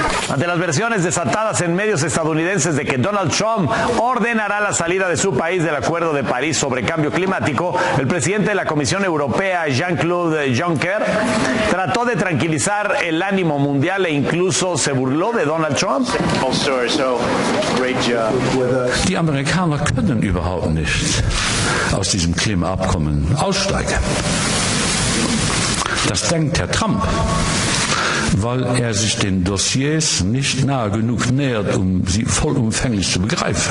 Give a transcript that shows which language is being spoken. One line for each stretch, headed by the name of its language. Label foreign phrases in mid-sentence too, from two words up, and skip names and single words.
Spanish: Ante las versiones desatadas en medios estadounidenses de que Donald Trump ordenará la salida de su país del Acuerdo de París sobre cambio climático, el presidente de la Comisión Europea, Jean-Claude Juncker, trató de tranquilizar el ánimo mundial e incluso se burló de Donald Trump.
German: Die Amerikaner können überhaupt nicht aus diesem Klimaabkommen aussteigen. Das denkt Herr Trump, weil er sich den Dossiers nicht nahe genug nähert, um sie vollumfänglich zu begreifen.